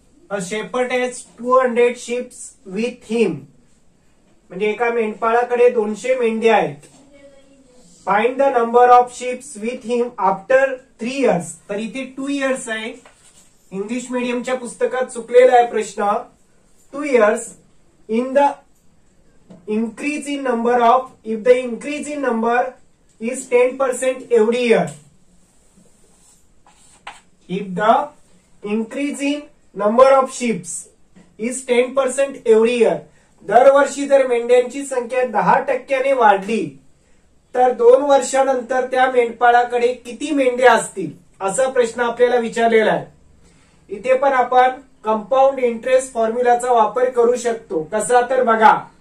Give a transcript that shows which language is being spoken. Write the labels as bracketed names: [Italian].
[English] A shepherd has 200 sheep with him. [Marathi] म्हणजे एका मेंढपाळाकडे 200 मेंढ्या आहेत. [English] Find the number of sheep with him after 3 years. [Marathi] तर इथे 2 years आहे. इंग्लिश मीडियमच्या पुस्तकात चुकलेला आहे प्रश्न. [English] 2 years in the increase in number of, if the increase in number is 10% every year. If the increase in number of sheep is 10% every year. [Marathi] दरवर्षी जर मेंढ्यांची संख्या 10% वाढली तर 2 वर्षानंतर त्या मेंढपाळाकडे किती मेंढ्या असतील असा प्रश्न आपल्याला विचारलेला आहे. इथे पण आपण कंपाऊंड इंटरेस्ट फॉर्म्युलाचा वापर करू शकतो. कसा तर बघा.